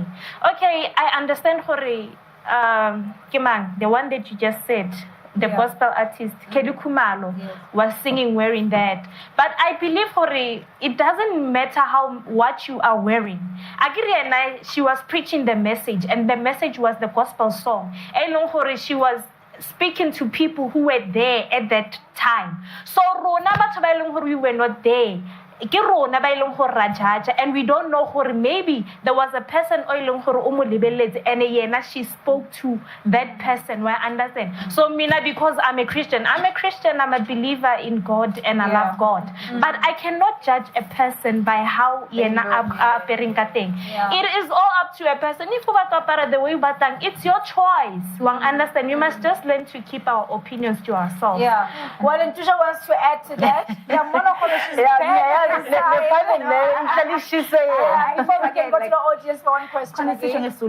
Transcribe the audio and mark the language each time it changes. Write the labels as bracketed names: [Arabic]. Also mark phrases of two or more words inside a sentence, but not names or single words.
[English] Okay, I understand, hore, Kimang, the one that you just said, the gospel artist, Kedu Kumalo, was singing wearing that. But I believe, hore, it doesn't matter what you are wearing. Agiri and she was preaching the message, and the message was the gospel song. [Southern Sotho] Elong hore, [English] she was speaking to people who were there at that time. [Southern Sotho] So rona batho ba eleng hore [English] we were not there. [Southern Sotho] Ke rona ba eleng hore ra [English] judge, and we don't know hore maybe there was a person [Southern Sotho] o eleng hore o mo lebeletse [English] and yena she spoke to that person. I understand. So mina, because I'm a Christian, I'm a believer in God and I love God. But I cannot judge a person by how yena appearing [Southern Sotho] ka teng. [English] It is all up to a person. If you want to appear the way you batang, it's your choice. Understand? You must just learn to keep our opinions to ourselves. Well, and Tusha wants to add to that. Before we can go to the audience for one question again.